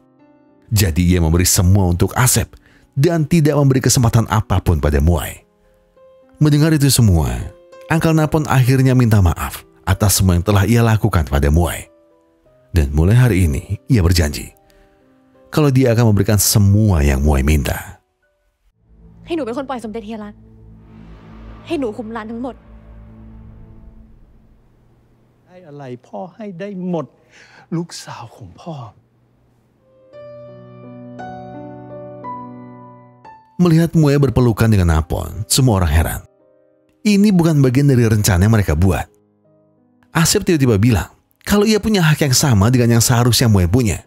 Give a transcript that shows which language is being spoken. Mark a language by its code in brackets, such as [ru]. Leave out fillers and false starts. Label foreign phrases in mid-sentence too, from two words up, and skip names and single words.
[id] Jadi ia memberi semua untuk Asep dan tidak memberi kesempatan apapun pada Muay. Mendengar itu semua, Uncle Napon akhirnya minta maaf atas semua yang telah ia lakukan pada Muay. Dan mulai hari ini, ia berjanji kalau dia akan memberikan semua yang Muay minta. [th] ให้หนูเป็นคนปล่อยสมเด็จเฮียรัตให้หนูคุมร้านทั้งหมด ให้อะไรพ่อให้ได้หมดลูกสาวของพ่อ [id] Melihat Muay berpelukan dengan Napon, semua orang heran. Ini bukan bagian dari rencana yang mereka buat. Asep tiba-tiba bilang kalau ia punya hak yang sama dengan yang seharusnya Muay punya.